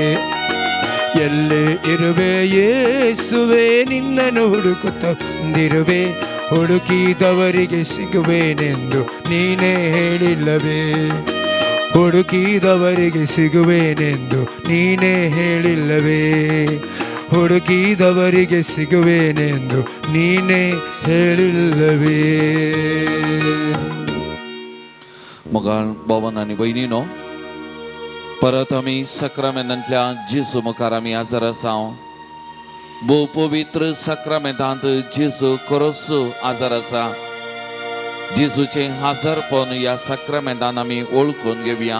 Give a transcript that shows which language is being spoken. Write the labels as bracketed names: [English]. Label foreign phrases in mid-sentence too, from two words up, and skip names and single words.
[Kannada] ಎಲ್ಲಿ ಇರುವೆ ಯೇಸುವೆ, ನಿನ್ನನ್ನು ಹುಡುಕುತ್ತ ಬಂದಿರುವೆ, ಹುಡುಕಿದವರಿಗೆ ಸಿಗುವೇನೆಂದು ನೀನೇ ಹೇಳಿಲ್ಲವೇ. ಹುಡುಕಿದವರಿಗೆ ಸಿಗುವೇನೆಂದು ನೀನೇ ಹೇಳಿಲ್ಲವೇ. ಹುಡುಕಿದವರಿಗೆ ಸಿಗುವೇನೆಂದು ನೀನೇ ಹೇಳಿಲ್ಲವೇ. [Konkani] मोगाळ भवन आनी भयणीनो, परत आमी सक्रामेंतांतल्या जेजू मुखार आमी हजर आसाव. भोव पवित्र साक्रामेंतांत जेजू खरोच आजार आसा. जेजूचे हाजरपण या साक्रामेंतान आमी ओळखून घेवया.